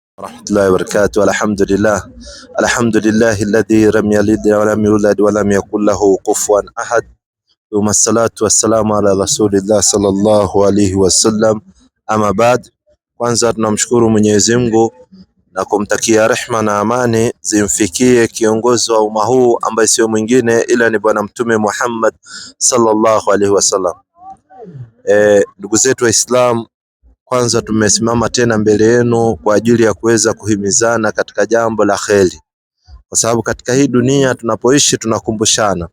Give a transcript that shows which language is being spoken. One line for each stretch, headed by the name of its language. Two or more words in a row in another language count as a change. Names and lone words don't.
Arabic: ورحمة الله وبركاته. الحمد لله الذي لم يلد ولم يولد ولم يكن له كفوا أحد، ثم الصلاة والسلام على رسول الله صلى الله عليه wasallam. أما بعد,
Swahili: kwanza tunamshukuru Mwenyezi Mungu na kumtakia rehma na amani zimfikie kiongozi wa umma huu ambaye sio mwingine ila ni Bwana Mtume Muhammad
Arabic: صلى الله عليه وسلم.
Swahili: Ndugu zetu Waislamu, kwanza tumesimama tena mbele yenu kwa ajili ya kuweza kuhimizana katika jambo la kheri, kwa sababu katika hii dunia tunapoishi tunakumbushana.